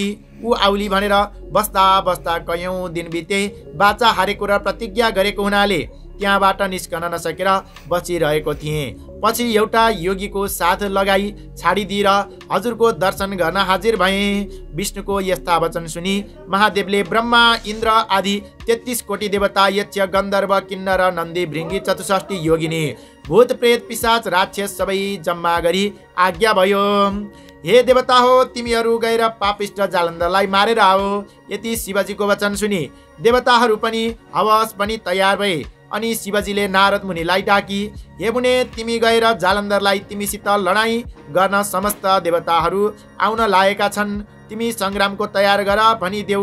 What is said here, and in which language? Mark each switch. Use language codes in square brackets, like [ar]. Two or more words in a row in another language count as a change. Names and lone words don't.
[ne] ऊ आउली भनेर बस्दा बस्दा कयौं दिन बिते। बाचा हारेको र प्रतिज्ञा गरेको हुनाले त्यहाँबाट निस्कन नसकेर बसिरहेको थिएँ। पछि एउटा योगीको साथ लगाई छाडिदिएर हजुरको दर्शन गर्न हाजिर भएँ। विष्णुको यस्ता वचन सुनि महादेवले ब्रह्मा, इन्द्र आदि 33 कोटी देवता, यक्ष, गन्धर्व, किन्नर, नन्दी, भृङ्गी, 64 योगिनी, भूत, प्रेत, पिशाच, राक्षस सबै जम्मा गरी आज्ञा भयो, हे देवता हो, तिमीहरू गएर पापिष्ट जालन्धरलाई मारेर आओ। यति शिवजीको वचन सुनि देवताहरू पनि हवस पनि तयार भए। अनि शिवजीले नारद मुनिलाई डाकी, हे मुने, तिमी गएर जालन्धरलाई तिमीसित लडाईँ गर्न समस्त देवताहरू आउन लागेका छन्, तिमी सङ्ग्रामको तयार गर भनिदेऊ।